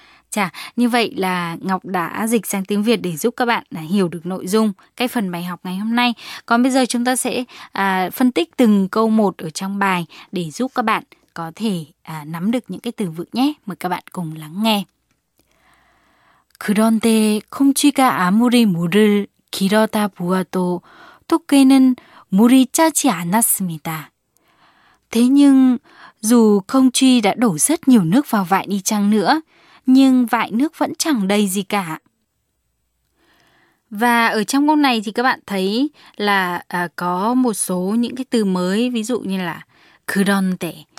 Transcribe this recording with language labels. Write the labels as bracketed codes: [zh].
[vi] Chà, như vậy là Ngọc đã dịch sang tiếng Việt để giúp các bạn hiểu được nội dung cái phần bài học ngày hôm nay. Còn bây giờ chúng ta sẽ phân tích từng câu một ở trong bài để giúp các bạn có thể nắm được những cái từ vựng nhé. Mời các bạn cùng lắng nghe. [ko] 그런데 콩쥐가 아무리 물을 길어다 부어도 토끼는 물이 짜지 않았습니다. [vi] Thế nhưng, dù Không Truy đã đổ rất nhiều nước vào vại đi chăng nữa, nhưng vại nước vẫn chẳng đầy gì cả. Và ở trong câu này thì các bạn thấy là có một số những cái từ mới, ví dụ như là 그런데.